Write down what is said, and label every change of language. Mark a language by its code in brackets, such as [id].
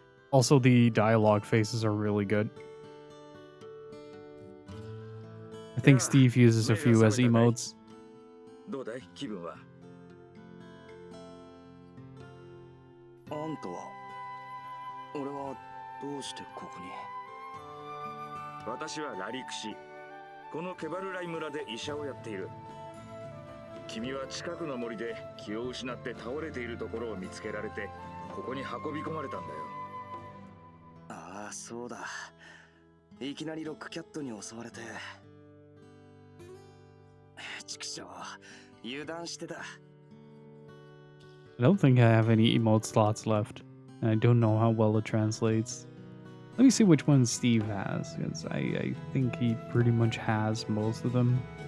[en] Also, the dialogue faces are really good. I think Steve uses a few as emotes. [ja] どうだい気分はあんたは俺はどうしてここに私はラリクシこのケバルライ村で医者をやっている君は近くの森で気を失って倒れているところを見つけられてここに運び込まれたんだよああそうだいきなりロックキャットに襲われて畜生油断してた [en] I don't think I have any emote slots left, and I don't know how well it translates. Let me see which one Steve has, because I think he pretty much has most of them.